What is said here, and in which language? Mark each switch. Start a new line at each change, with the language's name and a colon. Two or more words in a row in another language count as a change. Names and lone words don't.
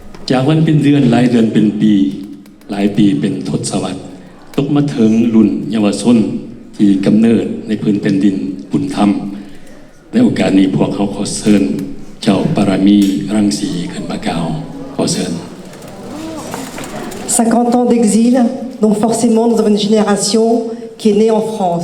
Thai: จากวันเป็นเดือนหลายเดือนเป็นปีหลายปีเป็นทศวรรษตกมาถึงรุ่นเยาวชนที่กำเนิดในพื้นแผ่นดินบุญธรรมในโอกาสนี้พวกเขาขอเชิญเจ้าปรามีรังสีขึ้นมากล่าวขอเชิญ
French: 50 ans d'exil, donc forcément nous avons une génération qui est née en France.